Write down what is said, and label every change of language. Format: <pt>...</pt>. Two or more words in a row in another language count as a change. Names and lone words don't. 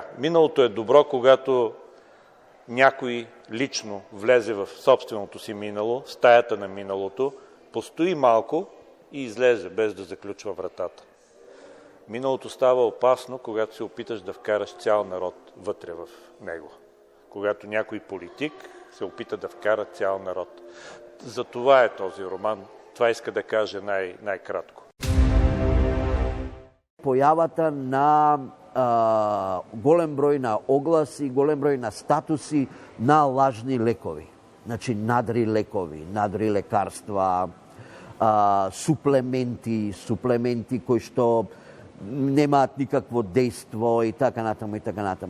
<bg>Миналото е добро, когато някой лично влезе в собственото си минало, в стаята на миналото, постои малко и излезе, без да заключва вратата. Миналото става опасно, когато се опиташ да вкараш цял народ вътре в него. Когато някой политик се опита да вкара цял народ. За това е този роман. Това иска да каже най-кратко.</bg> <mk>Појавата на голем број на огласи, голем број на статуси на лажни лекови. Значи надри лекови, надри лекарства, суплементи кои што немаат никакво дејство и така натаму и така натаму.</mk>